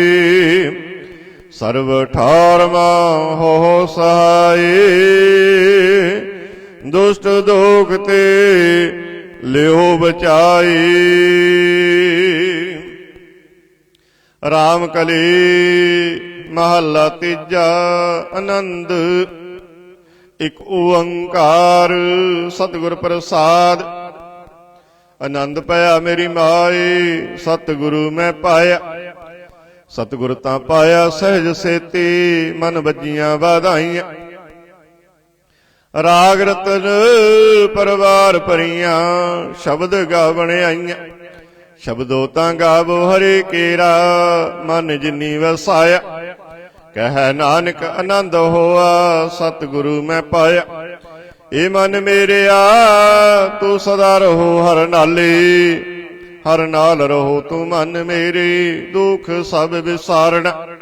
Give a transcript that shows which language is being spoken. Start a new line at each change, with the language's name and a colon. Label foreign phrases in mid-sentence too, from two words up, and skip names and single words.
Punjabi: ਸਰਵ ਠਾਰ ਹੋ ਸਹਾਇ, ਦੁਸ਼ਟ ਦੋਖ ਤੇ ਲੇਹੋ ਬਚਾਈ। ਰਾਮ ਕਲੀ ਮਹਲਾ ਤੀਜਾ ਆਨੰਦ। ਏਕ ਓਅੰਕਾਰ ਸਤਗੁਰ ਪ੍ਰਸਾਦ। ਆਨੰਦ ਪਾਇਆ ਮੇਰੀ ਮਾਏ, ਸਤਗੁਰੂ ਮੈਂ ਪਾਇਆ। ਸਤਗੁਰ ਤਾਂ ਪਾਇਆ ਸਹਜ ਸੇਤੀ, ਮਨ ਬਜੀਆਂ ਵਧਾਈਆਂ। ਰਾਗ ਰਤਨ ਪਰਵਾਰ ਭਰੀਆਂ, ਸ਼ਬਦ ਗਾਵਣ ਆਈਆਂ। ਸ਼ਬਦੋ ਤਾਂ ਗਾਵੋ ਹਰੇ ਕੇਰਾ, ਮਨ ਜਿਨੀ ਵਸਾਇਆ। ਕਹਿ ਨਾਨਕ ਆਨੰਦ ਹੋਆ, ਸਤਿਗੁਰੂ ਮੈਂ ਪਾਇਆ। ਏ ਮਨ ਮੇਰਿਆ ਤੂੰ ਸਦਾ ਰਹੋ ਹਰ ਨਾਲੇ, ਹਰ ਨਾਲ ਰਹੋ ਤੂੰ ਮਨ ਮੇਰੇ, ਦੁਖ ਸਭ ਵਿਸਾਰਣਾ।